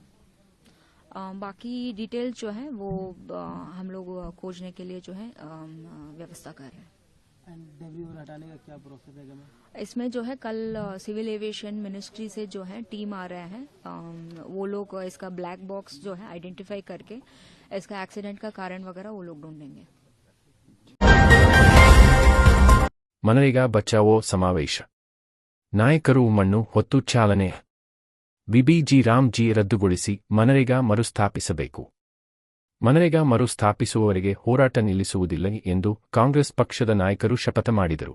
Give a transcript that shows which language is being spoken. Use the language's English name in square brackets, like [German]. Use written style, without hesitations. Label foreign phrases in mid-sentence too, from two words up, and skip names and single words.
[Hindi] बाकी डिटेल्स जो है वो हम लोग खोजने के लिए जो है व्यवस्था कर रहे हैं। डेब्री और हटाने का क्या प्रोसेस है? इसमें जो है कल [English] civil aviation ministry [Hindi] से जो है टीम आ रहे हैं, वो लोग इसका [English] black box [Hindi] जो है आइडेंटिफाई करके इसका एक्सीडेंट का कारण वगैरह वो लोग ढूंढेंगे। [Kannada] ಮನರೇಗಾ ಬಚಾವೋ ಸಮಾವೇಶ, ನಾಯಕರು ಮಣ್ಣು ಹೊತ್ತು ಚಾಲನೆ. ವಿಬಿಜಿ ರಾಮ್ಜಿ ರದ್ದುಗೊಳಿಸಿ ಮನರೇಗಾ ಮರುಸ್ಥಾಪಿಸಬೇಕು. ಮನರೇಗಾ ಮರುಸ್ಥಾಪಿಸುವವರೆಗೆ ಹೋರಾಟ ನಿಲ್ಲಿಸುವುದಿಲ್ಲ ಎಂದು ಕಾಂಗ್ರೆಸ್ ಪಕ್ಷದ ನಾಯಕರು ಶಪಥ ಮಾಡಿದರು.